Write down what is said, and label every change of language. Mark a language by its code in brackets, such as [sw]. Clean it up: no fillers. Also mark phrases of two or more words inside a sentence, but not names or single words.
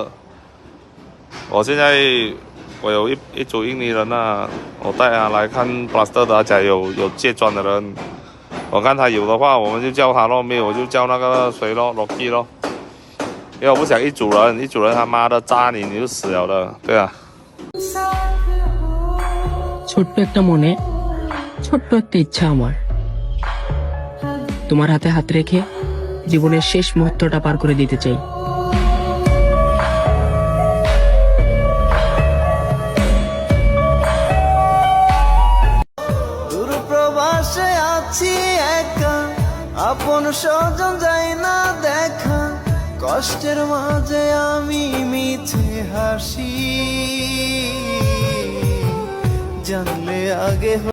[zh] 我现在我有一组印尼人啊，我带他来看 plaster 的，而且有接砖的人。我看他有的话，我们就叫他咯；没有我就叫那个谁咯 ，Rocky 咯。因为我不想一组人他妈的扎你，你就死了的，对啊。 [bn] ছোট্ট একটা মনে ছোট্ট একটা ইচ্ছা আমার, তোমার হাতে হাত রেখে জীবনের শেষ মুহূর্তটা পার করে দিতে চাই। দূরপ্রবাসে আছি একা, আপন স্বজন যায় না দেখা, কষ্টের মাঝে আমি মিছে হাসি, জানলে আগে